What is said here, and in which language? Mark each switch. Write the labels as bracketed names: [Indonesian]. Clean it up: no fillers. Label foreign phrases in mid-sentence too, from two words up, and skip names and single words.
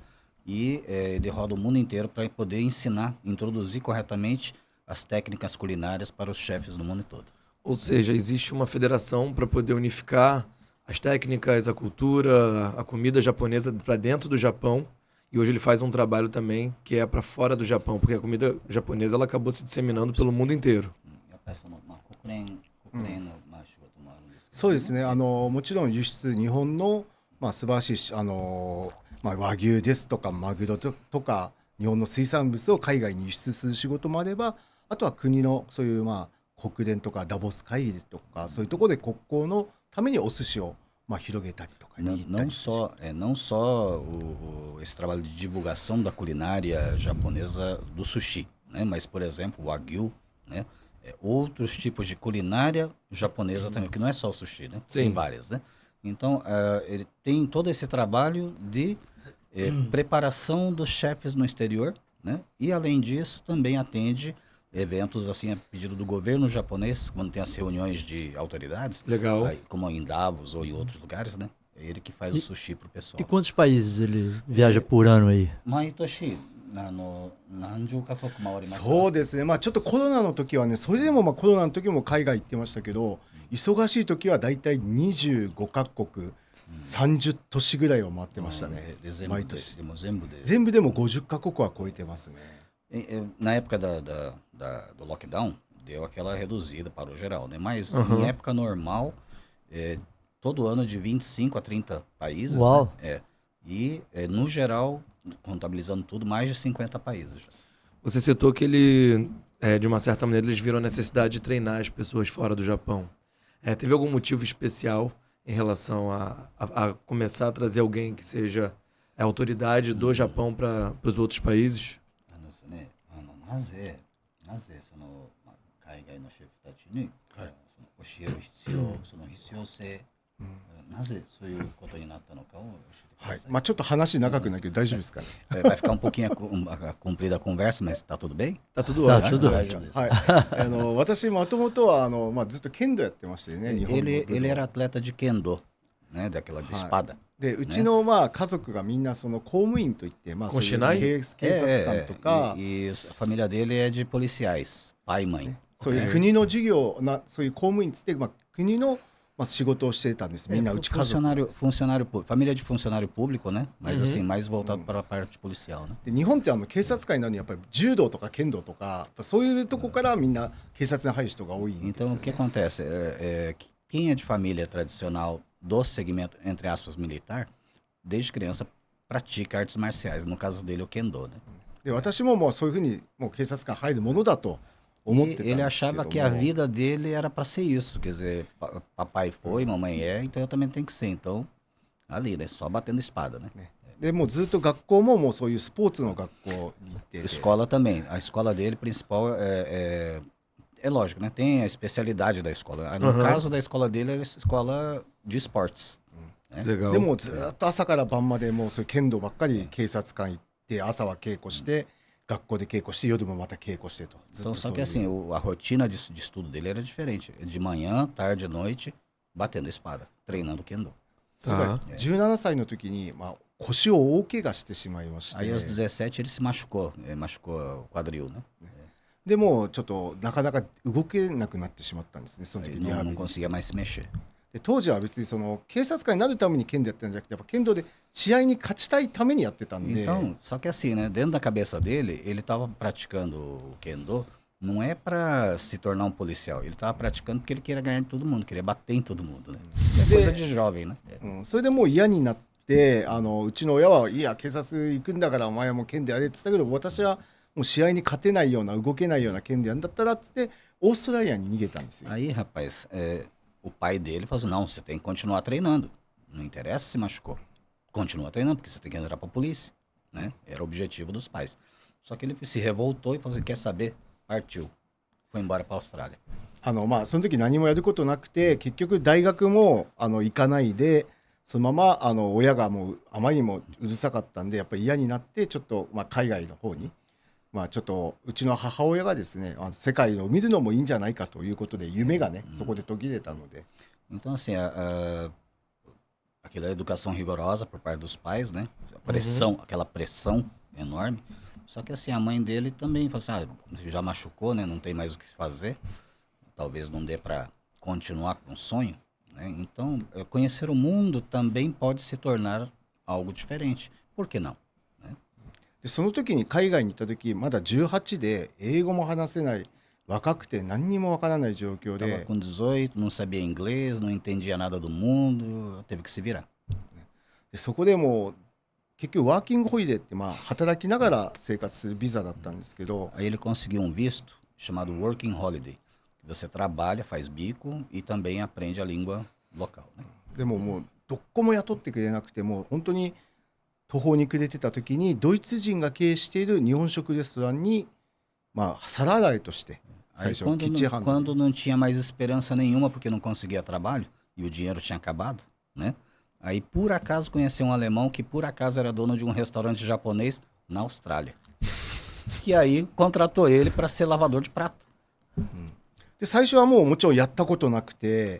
[Portuguese] E ele roda o mundo inteiro para poder ensinar, introduzir corretamente as técnicas culinárias para os chefes do mundo todo. Ou seja, existe uma federação para poder unificar as técnicas, a cultura, a comida japonesa para dentro do Japão. E hoje ele faz um trabalho também que é para fora do Japão, porque a comida japonesa ela acabou se disseminando pelo mundo inteiro. [Japanese] そうですね、もちろん輸出、日本の、素晴らしい和牛ですとかマグロとか日本の水産物を海外に輸出する仕事もあれば、あとは国のそういう国連とかダボス会議とかそういうところで国交のためにお寿司を広げたりとか [Portuguese] Não só esse trabalho de divulgação da culinária japonesa do sushi, né? Mas, por exemplo, o wagyu, né? Outros tipos de culinária japonesa também, que não é só o sushi, né? Sim. Tem várias, né? Então, ele tem todo esse trabalho de preparação dos chefes no exterior, né? E, além disso, também atende eventos assim a pedido do governo japonês, quando tem as reuniões de autoridades. Legal. Aí, como em Davos ou em outros lugares, né? É ele que faz o sushi pro pessoal. E quantos países ele viaja por ano aí? [Japanese] 毎年何十カ国回りますか？そうですね、ちょっとコロナの時はね、それでもコロナの時も海外行ってましたけど、忙しい時はだいたい25カ国、30都市ぐらいを回ってましたね、毎年。でも全部で。全部でも50カ国は超えてますね。 [Portuguese] Na época do lockdown, deu aquela reduzida para o geral, né? Mas em época normal, todo ano de 25 a 30 países. Uau. Né? E, no geral, contabilizando tudo, mais de 50 países. Você citou que ele, de uma certa maneira, eles viram a necessidade de treinar as pessoas fora do Japão. Teve algum motivo especial em relação a começar a trazer alguém que seja autoridade do Japão para os outros países? [Japanese] なぜその海外のシェフたちに、その教える必要、その必要性、なぜそういうことになったのかを教えてください。ちょっと話長くなるけど大丈夫ですかね。 [Portuguese] Vai ficar um pouquinho comprida a conversa, mas tá tudo bem? Tá tudo Tá ótimo. tudo Daí beleza. [Japanese] はい、私もともとはずっと剣道やってましてね、日本の武道。 [Portuguese] Ele era atleta de kendo, né? Daquela de espada. [Japanese] でうちの家族がみんなその公務員といって、そういう警察官とか、 [Portuguese] E a família dele é de policiais, pai e mãe. [Japanese] そういう国の事業そういう公務員つって、国の仕事をしてたんです。みんなうち家族。 [Portuguese] Funcionário público, família de funcionário público, né? Mas assim, mais voltado para a parte policial, né? [Japanese] で日本って警察官になるにやっぱり柔道とか剣道とかそういうとこからみんな警察に入る人が多いんですよ [Portuguese] Então, o [Japanese] ね。 [Portuguese] que acontece? Quem é de família tradicional do segmento, entre aspas, militar, desde criança pratica artes marciais. No caso dele, o Kendo, né? [Japanese] で私ももうそういうふうにもう警察官入るものだと思ってたん [Portuguese] E [Japanese] です [Portuguese] ele [Japanese] けど [Portuguese] achava [Japanese] も [Portuguese] que a vida dele era para ser isso. Quer dizer, papai foi, mamãe é, então eu também tenho que ser. Então, ali, né? Só batendo espada, né? [Japanese] でもうずっと学校ももうそういうスポーツの学校に行ってて [Portuguese] Escola também. A escola dele principal é lógico, né? Tem a especialidade da escola. No Aham. caso da escola dele, era escola de esportes. Legal. [Japanese] でもずっと朝から晩までもうそういう剣道ばっかり警察官行って朝は稽古して学校で稽古して夜もまた稽古してとずっ [Portuguese] Então, [Japanese] とそ [Portuguese] só [Japanese] う [Portuguese] que [Japanese] いう [Portuguese] assim, a rotina de estudo dele era diferente. De manhã, tarde, noite, batendo espada, treinando kendo. [Japanese] それが [Portuguese] Tá. [Japanese] 17歳の時に、まあ、腰を大怪我してしまいまして [Portuguese] Aí aos 17 ele se machucou, machucou o quadril, né? [Japanese] でもうちょっとなかなか動けなくなってしまったんですねその時 [Portuguese] Ele [Japanese] リハ [Portuguese] não, [Japanese] ビ [Portuguese] não [Japanese] リ [Portuguese] conseguia mais se mexer. [Japanese] で当時は別にその警察官になるために剣道やってたんじゃなくてやっぱ剣道で試合に勝ちたいためにやってたんで [Portuguese] Então, só que assim, né? Dentro da cabeça dele, ele estava praticando o kendo, não é para se tornar um policial. Ele estava praticando porque ele queria ganhar de todo mundo, queria bater em todo mundo, né? É coisa de jovem, né? [Japanese] うん、それでもう嫌になってうちの親はいや警察行くんだからお前はもう剣でやれって言ったけど私はもう試合に勝てないような動けないような剣でやるんだったらっつってオーストラリアに逃げたんですよ。 [Portuguese] Aí, rapaz, o pai dele falou assim, não, você tem que continuar treinando. Não interessa se machucou. Continua treinando, porque você tem que entrar pra polícia, né? Era o objetivo dos pais. Só que ele se revoltou e falou assim, quer saber? Partiu. Foi embora pra Austrália. [Japanese] まあその時何もやることなくて結局大学も行かないでそのまま親がもうあまりにもうるさかったんでやっぱり嫌になってちょっと、まあ、海外の方に、まあ、ちょっとうちの母親がですね世界を見るのもいいんじゃないかということで夢がね、そこで途切れたので [Portuguese] Então, assim, aquela educação rigorosa por parte dos pais, né? A pressão, aquela pressão enorme. Só que assim, a mãe dele também falou assim, já machucou, né? Não tem mais o que fazer. Talvez não dê para continuar com o sonho, né? Então, conhecer o mundo também pode se tornar algo diferente. Por que não? [Japanese] でその時に海外に行った時まだ18で英語も話せない若くて何にもわからない状況 [Portuguese] Tava [Japanese] で [Portuguese] com 18, não sabia inglês, não entendia nada do mundo, teve que se virar. [Japanese] でそこでもう結局ワーキングホリデーってまあ働きながら生活するビザだったんですけど [Portuguese] Aí ele conseguiu um visto chamado Working Holiday. Você trabalha, faz bico e também aprende a língua local, né? [Japanese] でももうどこも雇ってくれなくてもう本当に途方に暮れてた時にドイツ人が経営している日本食レストランにまあ皿洗いとして最 [Portuguese] Aí [Japanese] 初 [Portuguese] quando [Japanese] キッチンハンド [Portuguese] quando não tinha mais esperança nenhuma porque não conseguia trabalho e o dinheiro tinha acabado, né? Aí por acaso conheceu um alemão que por acaso era dono de um restaurante japonês na Austrália. Que aí contratou ele para ser lavador de prato. [Japanese] で最初はもうもちろんやったことなくて